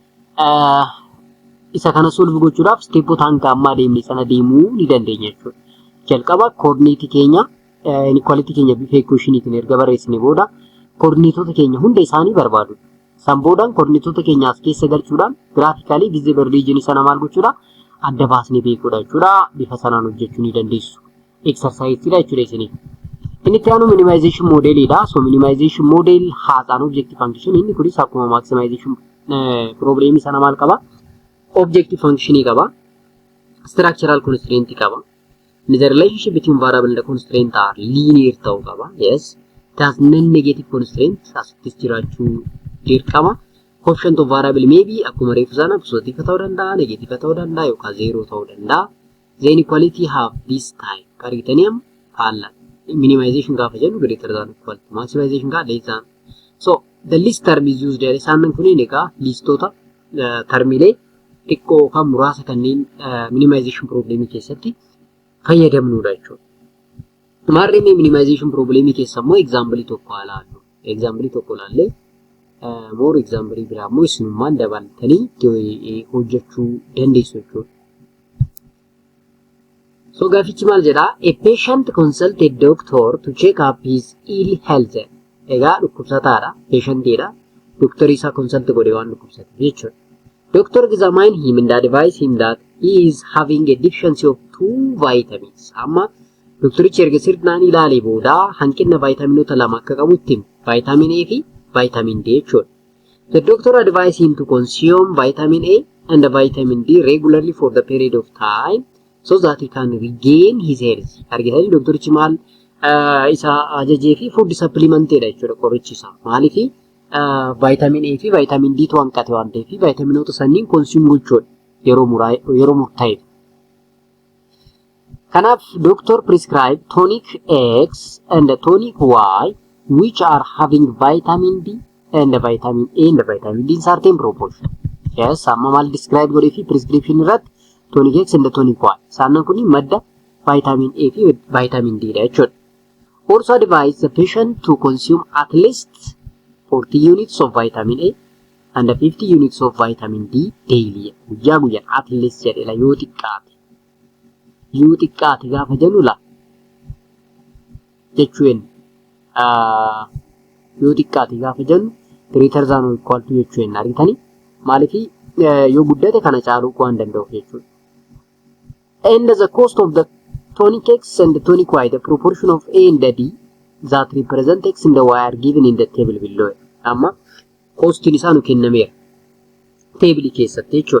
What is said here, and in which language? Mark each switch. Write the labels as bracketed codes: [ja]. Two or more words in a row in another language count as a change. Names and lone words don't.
[om] isa kana solve gochuudhaaf steepota hanga amma deemni sana deemuu ni dandeenya jechuudha jalqaba coordinate keenya inequality keenya bifa equationiitiin erga barreessine booda coordinateota keenya hunda isaanii barbaadu. San boodaan coordinateota keenya as keessa galchuudhaan [en] graphically visible region [om] sana maal gochuudha adda baasnee beekuudha jechuudha. Bifa sanaan hojjechuu ni dandeessu. Exercise dha jechuudha isiniif. Inni itti aanu [en] minimization model [om] dha. [en] So minimization model has an objective function. [om] Inni kunis akkuma [en] maximization problem [om] sana maal qaba? [en] Objective function [om] qaba. [en] Structural constraint [om] qaba. [en] The relationship between variable and the constraint are linear [om] ta'uu qaba. [en] Yes. It has non-negative constraint [om] as jiraachuu dirqama. [en] Coefficient of variable may be [om] akkuma reefu sana positive ta'uu danda'a, negative ta'uu danda'a yookaan zero ta'uu danda'a. [en] The inequality have this type. [om] Argitanium faalla. Minimization gaafa jennu [en] greater than equal to [om] maximization gaa [en] less than. So the least term is used there. [om] Isaan kun egaa listoota termilee xiqqoo kan muraasa kanneen [en] minimization problem [om] keessatti fayyadamnuudha jechuudha. Maarree [en] minimization problem [om] keessa immoo example tokko ilaallu. Example tokko ilaallee [en] more example [om] biraa immoo isinummaan dabaltanii hojjechuu dandeessu jechuudha. So gaafichi maal jedha? [en] A patient consulted a doctor to check up his ill health. [om] Egaa dhukkubsataadha, patientidha. Doctor isa consult godhe waan dhukkubsate jechuudha. [en] Doctor examined him and advised him that he is having a deficiency of 2 vitamins. [om] Amma doctorichi erga sirnaan ilaalee booda hanqina vitaminoota lama akka qabutti vitamin A fi vitamin D jechuudha. [en] The doctor advised him to consume vitamin A and vitamin D regularly for the period of time so that he can regain his health. [om] Argitanii doctorichi maal isa ajajee fi [en] food supplement [om] dha jechuudha qorichi isaa. Maaliif vitamin A fi vitamin D to hanqate waan ta'eef vitaminoota sanniin consume gochuudha yeroo murtaa'e. [en] Kanaaf doctor prescribed tonic X and tonic Y which are having vitamin D and vitamin A and vitamin D in certain proportion. Yes, [om] amma maal describe godhee fi prescription irratti [en] tonic X and tonic Y. [om] Saanan kuni madda vitamin A fi vitamin D dha jechuudha. [en] Also advise the patient to consume at least 40 units of vitamin A and 50 units of vitamin D daily. [om] Guyyaa guyyaan [en] at least [om] jedhela yoo xiqqaate gaafa jennu la jechuun yoo xiqqaate gaafa jennu [en] greater than or equal to [om] jechuun argitanii maaliif yoo guddate kana caaluu waan danda'uuf jechuudha. [en] And the cost of the tonic X and the tonic Y, the proportion of A and the D that represent X and the Y are given in the table below. [om] Amma costiin isaa nu kennameera. Table keessatti jechuudha.